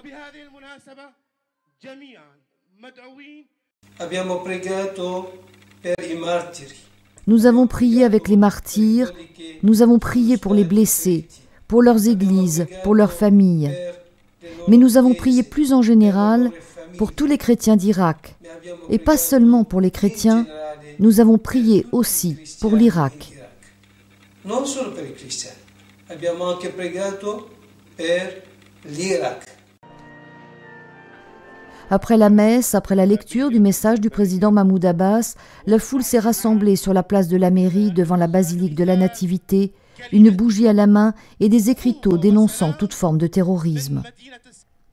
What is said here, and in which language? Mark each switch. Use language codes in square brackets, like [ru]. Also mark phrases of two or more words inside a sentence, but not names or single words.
[fr] Nous avons prié avec les martyrs, nous avons prié pour les blessés, pour leurs églises, pour leurs familles. Mais nous avons prié plus en général pour tous les chrétiens d'Irak. Et pas seulement pour les chrétiens, nous avons prié aussi pour l'Irak. [it] Non solo per i cristiani, abbiamo anche pregato per l'Irak. [fr] Après la messe, après la lecture du message du président Mahmoud Abbas, la foule s'est rassemblée sur la place de la mairie devant la basilique de la Nativité, une bougie à la main et des écriteaux dénonçant toute forme de terrorisme.